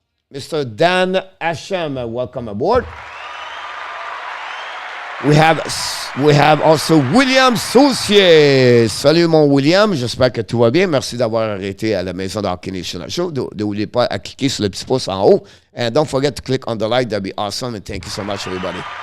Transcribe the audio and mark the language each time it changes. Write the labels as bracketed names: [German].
[English] Mr. Dan Asham, welcome aboard. We have also William Saucier. [French] Salut mon William, j'espère que tout va bien. Merci d'avoir arrêté à la maison de Hockey Nation Show. N'oubliez pas à cliquer sur le petit pouce en haut. [English] And don't forget to click on the like, that'd be awesome. And thank you so much, everybody.